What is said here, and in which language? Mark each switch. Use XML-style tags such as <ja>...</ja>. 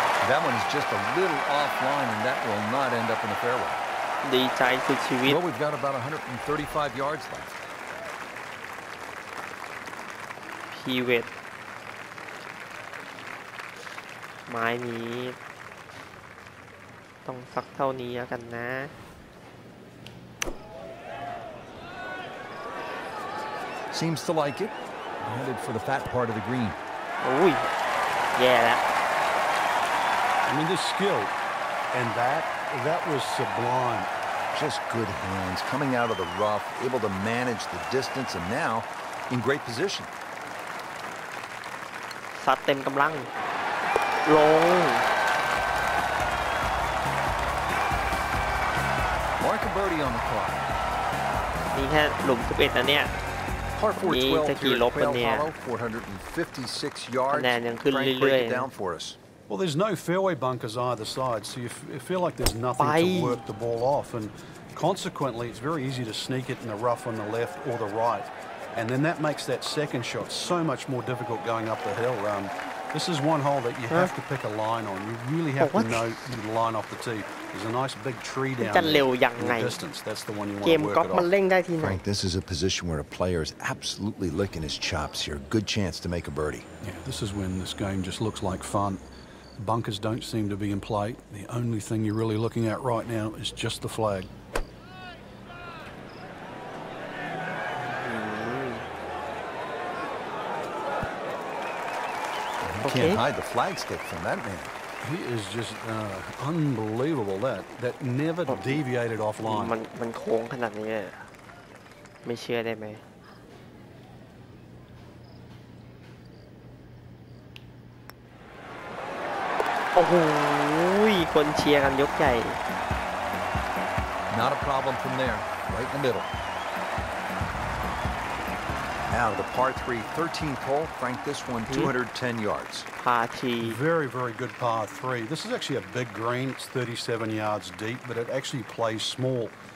<en>That one is just a little offline, and that will not end up in the fairway.</en> <th>ดีใจสุดชีวิต</th> <en>Well, we've got about 135 yards left.</en> <th>พีเวทไม้นี้ต้องสักเท่านี้แล้วกันนะ</th> <en>Seems to like it. Headed for the fat part of the green.</en> <th>อุ้ยแย่แล้ว</th> <en>I mean, this skill and that was sublime. Just good hands coming out of the rough, able to manage the distance, and now in great position.</en> <th>ซัดเต็มกำลังลง</th> <en>Mark a birdie on the clock.</en> <th>นี่แค่หลุม11นะเนี่ยนี่จะกี่ลบกันเนี่ย</th> <en>456 yards.</en> <th>คะแนนยังขึ้นเรื่อยๆ</th> <en>down for us. Well, there's no fairway bunkers either side, so you feel like there's nothing to work the ball off, and consequently, it's very easy to sneak it in the rough on the left or the right, and then that makes that second shot so much more difficult going up the hill. This is one hole that you have to pick a line on. You really have to know the line off the tee. There's a nice big tree down there in the distance. That's the one you want to work it off. Frank, this is a position where a player is absolutely licking his chops here. Good chance to make a birdie. Yeah, this is when this game just looks like fun. Bunkers don't seem to be in play. The only thing you're really looking at right now is just the flag. You can't hide the flag stick from that man. He is just unbelievable. That never deviated off line.</en> <th>มันโค้งขนาดนี้เลยไม่เชื่อได้ไหมโอ้โหคนเชียร์กันยกใหญ่</th> <en>Not a problem from there, right in the middle. Now the par 3, 13th hole. Frank, this one 210 yards. Par 3. Very, very good par 3. This is actually a big green. It's 37 yards deep, but it actually plays small.</en>